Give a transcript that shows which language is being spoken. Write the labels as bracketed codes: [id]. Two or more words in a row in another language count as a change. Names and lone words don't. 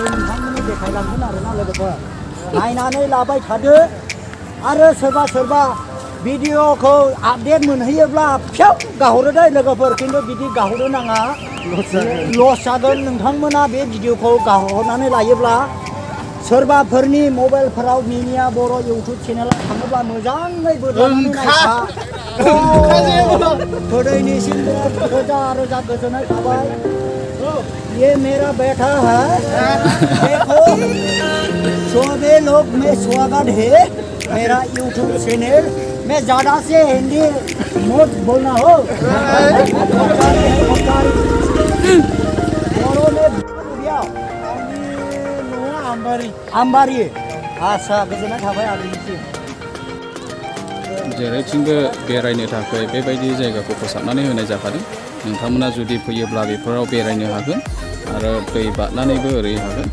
[brx] नोंथांमोननो देखायलांगोन आरोना लोगोफोर नायनानै लाबाय थादो आरो सोरबा भिडिअखौ आपडेट मोनहैयोब्ला फिसाव गाहरो दे लोगोफोर खिन्थु बिदि गाहरनो नाङा लस जागोन नोंथांमोना बे भिडिअखौ गाहरनानै लायोब्ला सोरबाफोरनि मबाइलफोराव मिनिया बर' इउटुब चेनेलाव थाङोब्ला मोजाङै बोदलानानै नायखा गोदैनिसिमबो रोजा गोजोननाय थाबाय [hi] ये मेरा बेटा है देखो सभी लोग में स्वागत है मेरा यूट्यूब चैनल में ज़्यादा से हिंदी मत बोलना हो [brx] आम्बारि आसा गोजोननाय थाबाय आगोलनिसिम जेरैथिंबो बेरायनो थाखाय बेबायदि जायगाखौ फोसाबनानै होनाय जाखादों नोंथांमोना जुदि फैयोब्ला बेफोराव बेरायनो हागोन आरो दै बारनानैबो ओरै हागोन